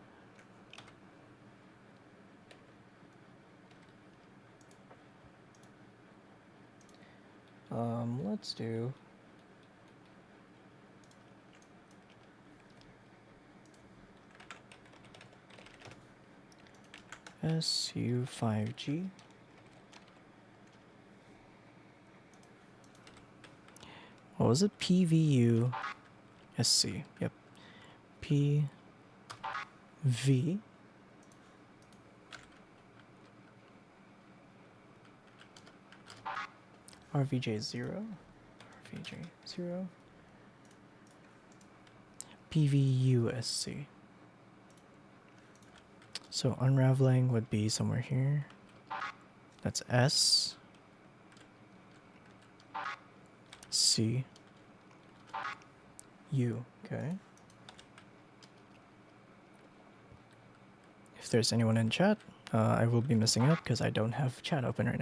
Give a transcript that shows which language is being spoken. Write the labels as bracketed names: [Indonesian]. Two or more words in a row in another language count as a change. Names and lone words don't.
[English] Let's do SU5G. What was it? PVU SC. Yep. PV RVJ0. RVJ0. PVUSC. So unraveling would be somewhere here. That's S. C. U. Okay. If there's anyone in chat, I will be missing out because I don't have chat open right now.